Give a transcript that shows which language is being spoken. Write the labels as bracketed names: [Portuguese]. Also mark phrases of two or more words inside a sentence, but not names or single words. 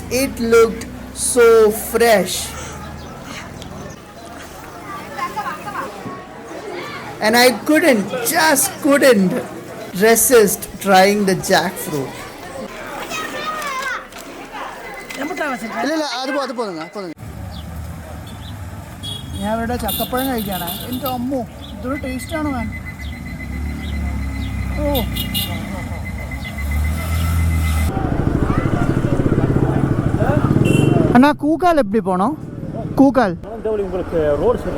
[English] It looked so fresh. And I just couldn't resist trying the jackfruit. [Malayalam] ഇല്ല അത് പോതുങ്ങ ഞാൻ ഇവിടെ ചക്കപ്പഴം കഴിക്കുകയാണ്. എൻ്റെ അമ്മോ ഇതൊരു ടേസ്റ്റാണ് മാൻ. ഓ [Tamil] அண்ணா கூக்கால் எப்படி போனோம்? கூக்கால் உங்களுக்கு ரோடு சரி